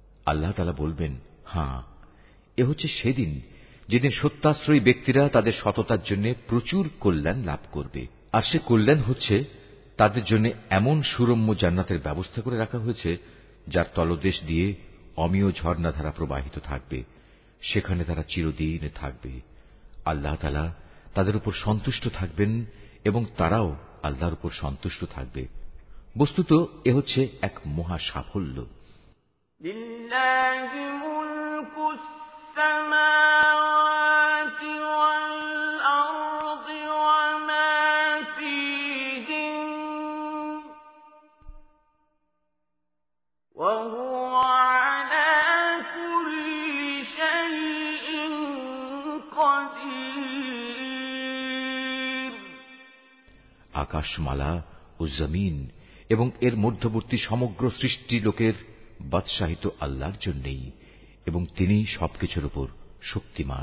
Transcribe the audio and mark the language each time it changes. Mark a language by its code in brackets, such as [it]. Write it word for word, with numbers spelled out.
[bn] আল্লাহ তাআলা বলবেন, হ্যাঁ এ হচ্ছে সেদিন যেদিন সত্যাশ্রয়ী ব্যক্তিরা তাদের সততার জন্য প্রচুর কল্যাণ লাভ করবে, আর সে কল্যাণ হচ্ছে তাদের জন্য এমন সুরম্য জান্নাতের ব্যবস্থা করে রাখা হয়েছে যার তলদেশ দিয়ে অমীয় ঝর্ণাধারা প্রবাহিত থাকবে, সেখানে তারা চিরদিন থাকবে। আল্লাহ তাআলা তাদের উপর সন্তুষ্ট থাকবেন এবং তারাও আল্লাহর উপর সন্তুষ্ট থাকবে। বস্তুত এ হচ্ছে এক মহা সাফল্য। [ar] لله ملك السماوات والأرض وما فيهن وهو على كل شيء قدير। [bn] আকাশমালা ও জমিন এবং এর মধ্যবর্তী সমগ্র সৃষ্টি লোকের বাদশাহিত আল্লাহর জন্যেই, এবং তিনি সবকিছুর উপর শক্তিমান।